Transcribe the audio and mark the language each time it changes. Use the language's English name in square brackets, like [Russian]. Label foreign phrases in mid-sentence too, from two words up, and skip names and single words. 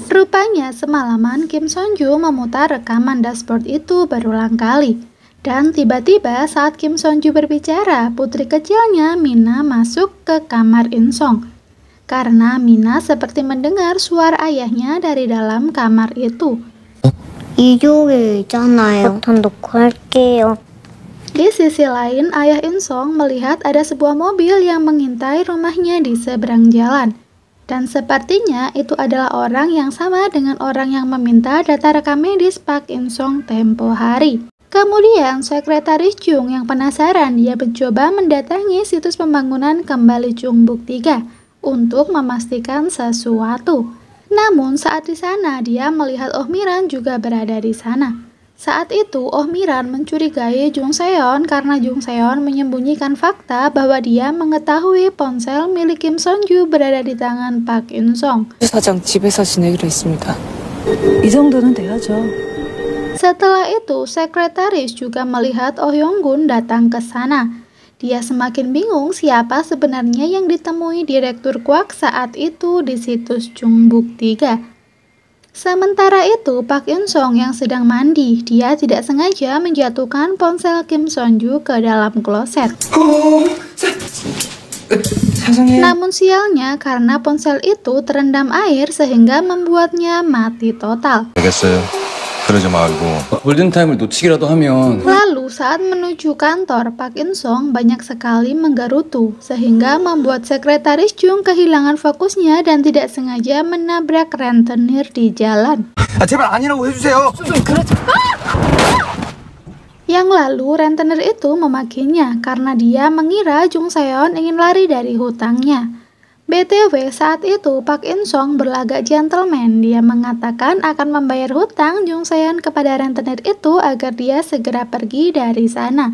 [Indonesian] Rupanya semalaman Kim Son-ju memutar rekaman dashboard itu berulang kali. Dan tiba-tiba saat Kim Son-ju berbicara, putri kecilnya Mina masuk ke kamar In-sung. Karena Mina seperti mendengar suara ayahnya dari dalam kamar itu. [Korean] 이쪽에 있잖아요. 전 놓고 할게요. [Indonesian] Di sisi lain, ayah In-sung melihat ada sebuah mobil yang mengintai rumahnya di seberang jalan. Dan sepertinya itu adalah orang yang sama dengan orang yang meminta data rekam medis Park In-sung tempo hari. Kemudian Sekretaris Jung yang penasaran, dia mencoba mendatangi situs pembangunan kembali Jungbuk 3 untuk memastikan sesuatu. Namun saat di sana dia melihat Oh Miran juga berada di sana. Saat itu Oh Miran mencurigai Jung Seon karena Jung Seon menyembunyikan fakta bahwa dia mengetahui ponsel milik Kim Son-ju berada di tangan Park In-sung. [Korean] 사장 집에서 지내기로 했습니다. 이 정도는 돼야죠. [Indonesian] Setelah itu, Sekretaris juga melihat Oh Yong-gun datang ke sana. Dia semakin bingung siapa sebenarnya yang ditemui Direktur Kwak saat itu di situs Jungbuk 3. Sementara itu, Park In-sung yang sedang mandi, dia tidak sengaja menjatuhkan ponsel Kim Son-ju ke dalam kloset. Namun sialnya karena ponsel itu terendam air sehingga membuatnya mati total. [Korean] 골든타임을 놓치기라도 하면 [Indonesian] Lalu saat menuju kantor, Park In-sung banyak sekali menggerutu sehingga membuat Sekretaris Jung kehilangan fokusnya dan tidak sengaja menabrak rentenir di jalan. [Korean] 제발 아니라고 해주세요. [Indonesian] Yang lalu rentenir itu memakinya karena dia mengira Jung Seon ingin lari dari hutangnya. BTW saat itu Park In-sung berlagak gentleman. Dia mengatakan akan membayar hutang Jung Seon kepada rentenir itu agar dia segera pergi dari sana.